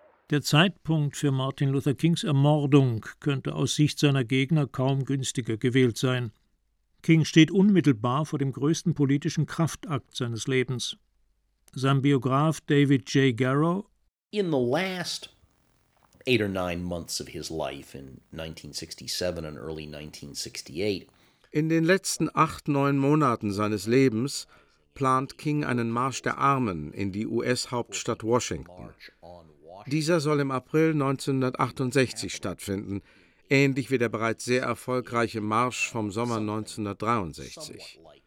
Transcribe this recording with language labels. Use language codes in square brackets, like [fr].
[de] Der Zeitpunkt für Martin Luther Kings Ermordung könnte aus Sicht seiner Gegner kaum günstiger gewählt sein. King steht unmittelbar vor dem größten politischen Kraftakt seines Lebens. Sein Biograf David J. Garrow: [en] In the last 8 or 9 months of his life in 1967 and early 1968. [de] In den letzten 8, 9 Monaten seines Lebens plant King einen Marsch der Armen in die US-Hauptstadt Washington. Dieser soll im April 1968 stattfinden, ähnlich wie der bereits sehr erfolgreiche Marsch vom Sommer 1963.